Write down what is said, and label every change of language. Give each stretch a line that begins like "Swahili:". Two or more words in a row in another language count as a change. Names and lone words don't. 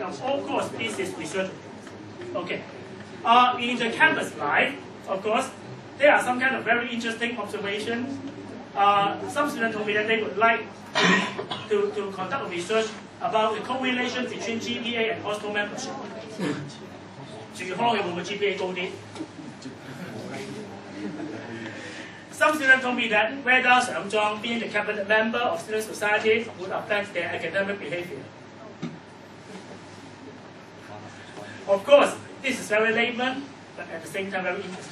English: Of course, this is research. Okay. In the campus life, of course, there are some kind of very interesting observations. Some students told me that they would like to conduct a research about the correlation between GPA and hostel membership.
Cantonese: 住康嘅會唔會 GPA 高啲?
English: Some students told me that whether 上莊 being the cabinet member of student society would affect their academic behavior. Of course, this is very layman, but at the same time very interesting.